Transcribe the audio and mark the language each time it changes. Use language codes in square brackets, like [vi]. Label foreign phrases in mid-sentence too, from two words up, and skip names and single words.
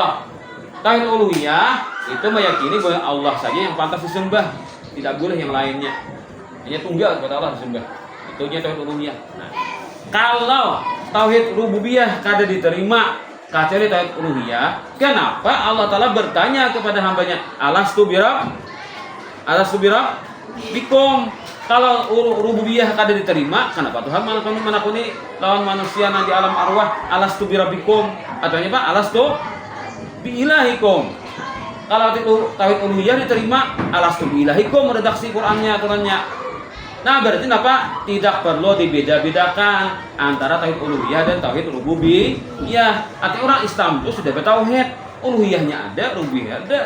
[id] Tauhid uluhiyah itu meyakini bahwa Allah saja yang pantas disembah, tidak boleh yang lainnya. Hanya tunggal kepada Allah disembah. Itu nya tauhid uluhiyah. Nah, kalau tauhid rububiyah kada diterima kecuali tauhid uluhiyah, kenapa [ar] الله تعالى [id] bertanya kepada hambanya, [ar] ألست بربكم? [id] Kalau rububiyah kada diterima, kenapa Tuhan menakuni lawan manusia nanti alam arwah, [ar] ألست بربكم? [id] Ataunya Pak, [ar] ألست بإلهكم? [id] Kalau tauhid uluhiyah diterima, [ar] ألست بإلهكم, [id] redaksi Qur'annya, aturannya. Nah, berarti apa? Tidak perlu dibeda-bedakan antara tauhid uluhiyah dan tauhid rububiyah. Artinya orang Islam itu sudah bertauhid, uluhiyahnya ada, rububiyah ada.